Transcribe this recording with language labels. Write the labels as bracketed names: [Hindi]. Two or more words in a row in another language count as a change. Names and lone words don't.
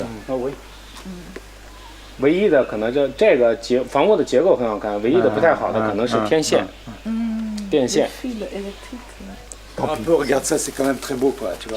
[French] Ah oui. [Chinese] 唯一的可能就这个房屋的结构很好看，唯一的不太好的可能是天线，电线。 [French] Un peu, regarde ça, c'est quand même très beau quoi, tu vois.